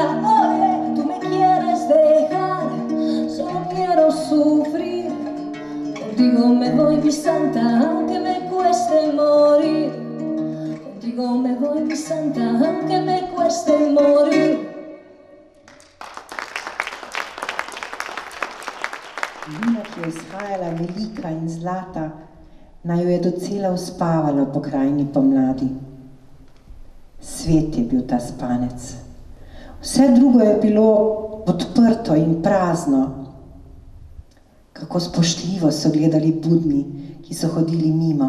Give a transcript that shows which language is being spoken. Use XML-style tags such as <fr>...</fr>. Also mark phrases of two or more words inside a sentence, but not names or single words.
<es>Oye, tú me quieres dejar, yo no quiero sufrir. Contigo me voy, mi santa, aunque me cueste morir. Contigo me voy, mi santa, aunque me cueste morir.</es> <sl>Luna, ki je izhajala velika in zlata, naj jo je docela uspavalo po krajini pomladi. Svet je bil ta spanec. Vse drugo je bilo odprto in prazno. Kako spoštljivo so gledali budni, ki so hodili mimo.</sl>